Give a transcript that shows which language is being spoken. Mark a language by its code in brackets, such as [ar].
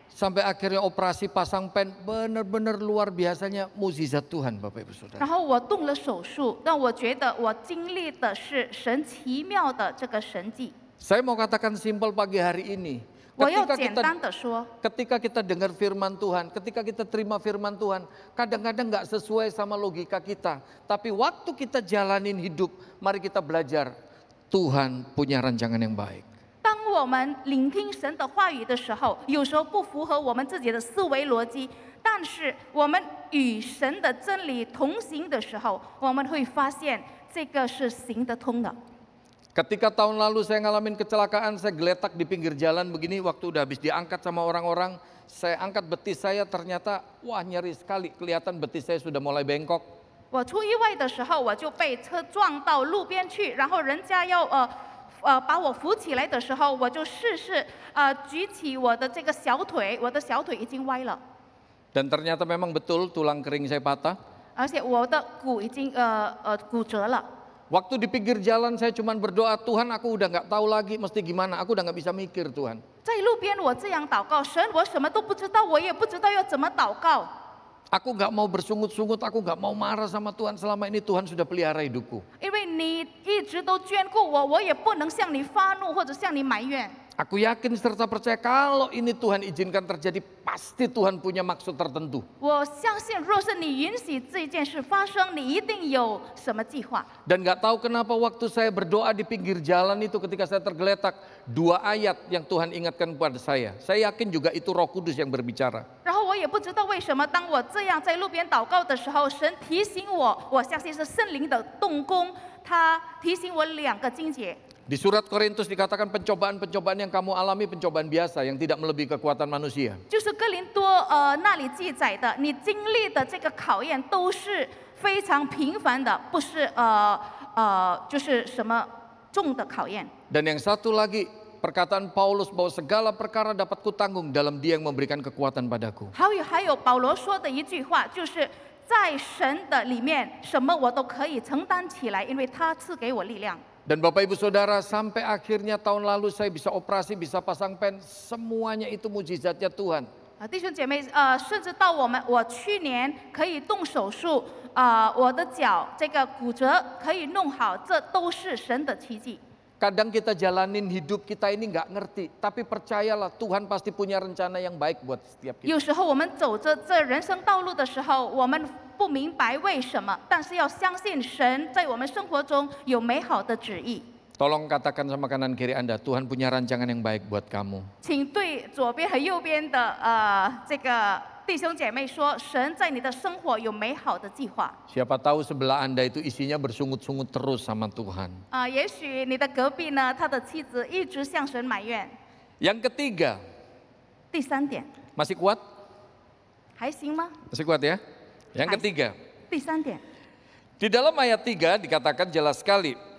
[id] sampai akhirnya operasi pasang pen, benar-benar luar biasanya mukjizat Tuhan Bapak Ibu Saudara. [zh] 然后我动了手术，但我觉得我经历的是神奇妙的这个神迹。 [id] Saya mau katakan simpel pagi hari ini. [zh] 我要简单的说， [id] Ketika kita dengar firman Tuhan, ketika kita terima firman Tuhan, kadang-kadang nggak sesuai sama logika kita. Tapi waktu kita jalanin hidup, mari kita belajar. Tuhan punya rancangan yang baik. [zh] 当我们聆听神的话语的时候，有时候不符合我们自己的思维逻辑，但是我们与神的真理同行的时候，我们会发现这个是行得通的。 [id] Ketika tahun lalu saya ngalamin kecelakaan, saya geletak di pinggir jalan begini, waktu udah habis diangkat sama orang-orang, saya angkat betis saya ternyata, wah nyeri sekali, kelihatan betis saya sudah mulai bengkok. [zh] 我出意外的时候，我就被车撞到路边去，然后人家要把我扶起来的时候，我就试举起我的这个小腿，我的小腿已经歪了， [id] Dan ternyata memang betul tulang kering saya patah. [zh] 而且我的骨已经骨折了。 [id] Waktu di pinggir jalan saya cuma berdoa, Tuhan aku udah nggak tahu lagi mesti gimana, aku udah nggak bisa mikir Tuhan. [zh] 在路边我这样祷告，神，我什么都不知道，我也不知道要怎么祷告。 [id] Aku nggak mau bersungut-sungut, aku nggak mau marah sama Tuhan, selama ini Tuhan sudah pelihara hidupku. [zh] 因为你一直都眷顾我，我也不能向你发怒或者向你埋怨。 [id] Aku yakin serta percaya kalau ini Tuhan izinkan terjadi, pasti Tuhan punya maksud tertentu. [zh] 我相信，若是你允许这件事发生，你一定有什么计划。 [id] Dan nggak tahu kenapa waktu saya berdoa di pinggir jalan itu ketika saya tergeletak, 2 ayat yang Tuhan ingatkan kepada saya. Saya yakin juga itu Roh Kudus yang berbicara. [zh] 然后我也不知道为什么，当我这样在路边祷告的时候，神提醒我，我相信是圣灵的动工，他提醒我2个经节。 [id] Di surat Korintus dikatakan pencobaan-pencobaan yang kamu alami pencobaan biasa yang tidak melebihi kekuatan manusia. [zh] 就是哥林多那里记载的，你经历的这个考验都是非常平凡的，不是就是什么重的考验。 [id] Dan yang satu lagi perkataan Paulus bahwa segala perkara dapat kutanggung dalam Dia yang memberikan kekuatan padaku. [zh] 还有保罗说的一句话，就是在神的里面，什么我都可以承担起来，因为他赐给我力量。 [id] Dan Bapak Ibu Saudara, sampai akhirnya tahun lalu saya bisa operasi, bisa pasang pen, semuanya itu mujizatnya Tuhan. [zh] 弟兄姐妹，甚至到我去年可以动手术，我的脚这个骨折可以弄好，这都是神的奇迹。 [id] Kadang kita jalanin hidup kita ini nggak ngerti, tapi percayalah Tuhan pasti punya rencana yang baik buat setiap kita. [zh] 有时候我们走着这人生道路的时候，我们不明白为什么，但是要相信神在我们生活中有美好的旨意。 [id] Tolong katakan sama kanan kiri Anda, Tuhan punya rancangan yang baik buat kamu. [zh] 请对左边和右边的这个弟兄姐妹说，神在你的生活有美好的计划。 [id] Siapa tahu sebelah Anda itu isinya bersungut-sungut terus sama Tuhan. [zh] 也许你的隔壁呢，他的妻子一直向神埋怨。 [id] Yang ketiga, [zh] 第三点， [id] masih kuat? [zh] 还行吗？ [id] Masih kuat ya? Yang ketiga, [zh] 第三点， [id] di dalam ayat 3 dikatakan jelas sekali.